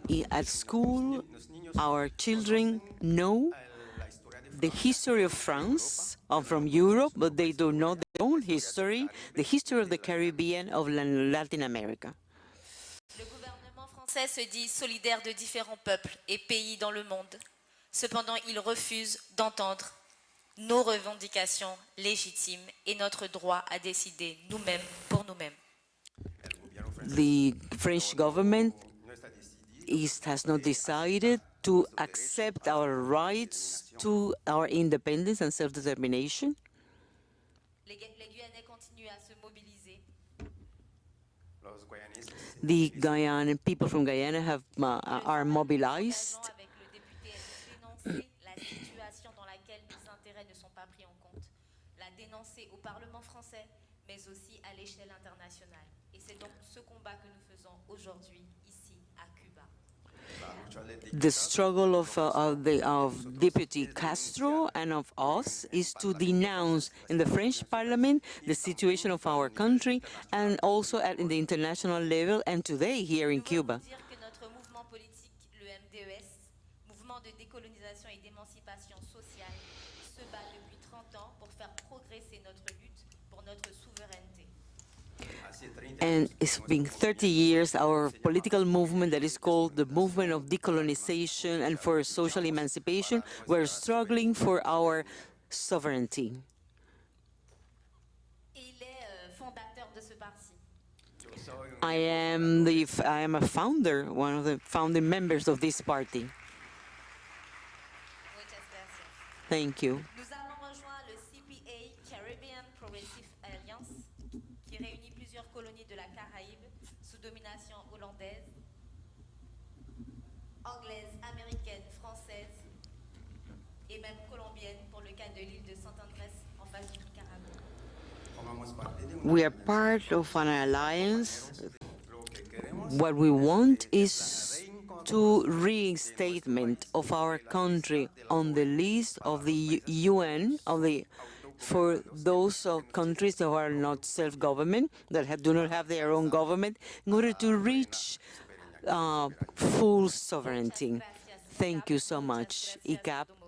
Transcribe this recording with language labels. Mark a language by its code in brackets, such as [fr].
[en] At school, our children know the history of France from Europe, but they don't know their own history, the history of the Caribbean, of Latin America. [fr] Le gouvernement français se dit solidaire de différents peuples et pays dans le monde. Cependant, il refuse d'entendre nos revendications légitimes et notre droit à décider nous-mêmes pour nous-mêmes. [en] The French government has not decided to accept our rights to our independence and self-determination. [fr] Les Guyanais continuent à se mobiliser. [en] The Guyanan people from Guyana are mobilized. [fr] Avec le député, dénoncer la situation dans laquelle nos intérêts ne sont pas pris en compte, la dénoncer au Parlement français, mais aussi à l'échelle internationale. Et c'est donc ce combat que nous faisons aujourd'hui ici à Cuba. [en] The struggle of Deputy Castro and of us is to denounce in the French Parliament the situation of our country and also in the international level and today here in Cuba. [fr] Dire que notre mouvement politique, le MDES, mouvement de décolonisation et d'émancipation sociale, se bat depuis 30 ans pour faire progresser notre lutte pour notre souveraineté. [en] And it's been 30 years, our political movement that is called the Movement of Decolonization and for Social Emancipation, we're struggling for our sovereignty. [fr] Il est fondateur de ce parti. [en] I am a founder, one of the founding members of this party. [es] Muchas gracias. [en] Thank you. [fr] Nous avons rejoint le CPA, Caribbean Progressive Alliance, qui réunit plusieurs colonies de la Caraïbe sous domination hollandaise, anglaise, américaine, française et même colombienne pour le cas de l'île de Saint-Andrés en face du Nicaragua. [en] We are part of an alliance. What we want is to reinstatement of our country on the list of the UN for those countries that are not self-government, that do not have their own government, in order to reach full sovereignty. Thank you so much, ICAP